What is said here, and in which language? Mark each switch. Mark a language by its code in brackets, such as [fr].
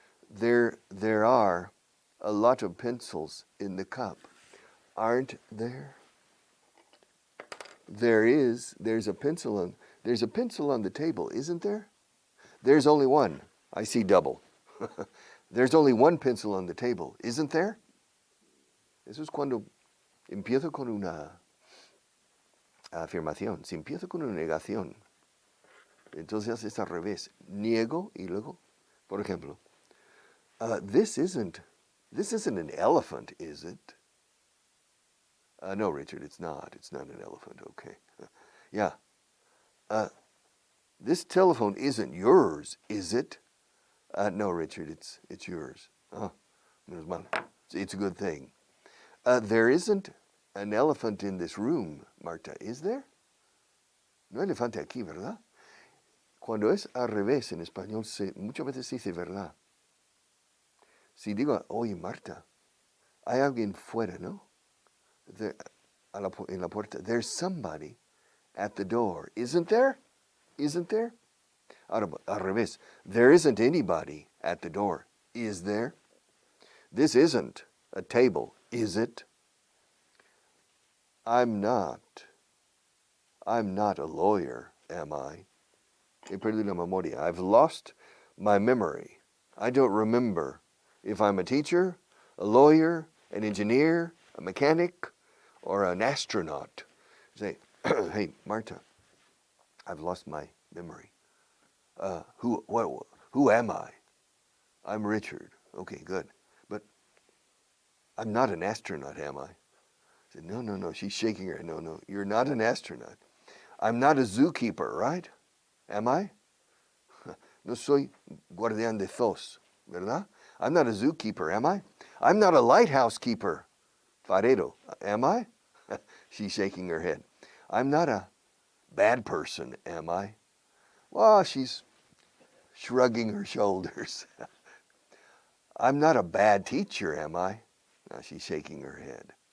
[en] There are a lot of pencils in the cup, aren't there? There's a pencil on the table, isn't there? There's only one. I see double. There's only one pencil on the table, isn't there? [es] Eso es cuando empiezo con una afirmación. Si empiezo con una negación, entonces es al revés. Niego y luego, por ejemplo, [en] this isn't an elephant, is it? No, Richard, it's not. It's not an elephant. Okay. Yeah. This telephone isn't yours, is it? No, Richard, it's yours. [es] Oh, menos mal. [en] It's a good thing. There isn't an elephant in this room, Marta, is there? [es] No hay elefante aquí, ¿verdad? Cuando es al revés en español, muchas veces se dice verdad. Si digo, oye, Marta, hay alguien fuera, ¿no? En la puerta. [en] There's somebody at the door. Isn't there? Isn't there? [es] Ahora, al revés. [en] There isn't anybody at the door. Is there? This isn't a table. Is it? I'm not a lawyer, am I? [es] He perdido la memoria. [en] I've lost my memory. I don't remember if I'm a teacher, a lawyer, an engineer, a mechanic, or an astronaut. Say, hey, Marta, I've lost my memory. Who am I? I'm Richard. Okay, good. But I'm not an astronaut, am I? I said, no. She's shaking her head. No, you're not an astronaut. I'm not a zookeeper, right? Am I? [es] No soy guardián de zoos, ¿verdad? [en] I'm not a zookeeper, am I? I'm not a lighthouse keeper, farero, am I? She's shaking her head. I'm not a bad person, am I? Well, she's shrugging her shoulders. I'm not a bad teacher, am I? She's shaking her head.